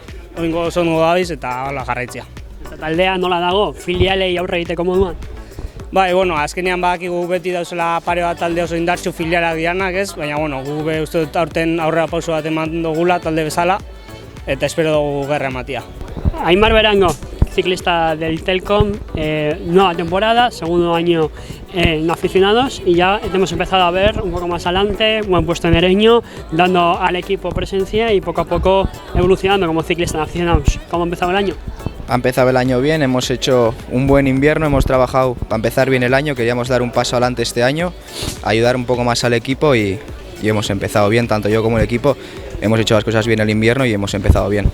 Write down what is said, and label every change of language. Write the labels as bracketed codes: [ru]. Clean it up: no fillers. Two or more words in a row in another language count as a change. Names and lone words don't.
[eu] Oingo oso ondo gabiz eta hala jarraitzea. Eta taldea nola dago, filialei aurre egiteko moduan? Azkenean badakigu beti dauzela pare bat talde oso indartsu filialak dianak, ez? Baina gu uste dut aurten aurrera pauso bat eman dugula talde bezala, eta espero dugu gerra ematia. [es] Aimar Berango, ciclista del Telkom, nueva temporada, segundo año en aficionados y ya hemos empezado a ver un poco más adelante, buen puesto en Ereño, dando al equipo presencia y poco a poco evolucionando como ciclista en aficionados. ¿Cómo ha empezado el año? Ha empezado el año bien, hemos hecho un buen invierno, hemos trabajado para empezar bien el año, queríamos dar un paso adelante este año, ayudar un poco más al equipo y hemos empezado bien, tanto yo como el equipo, hemos hecho las cosas bien el invierno y hemos empezado bien.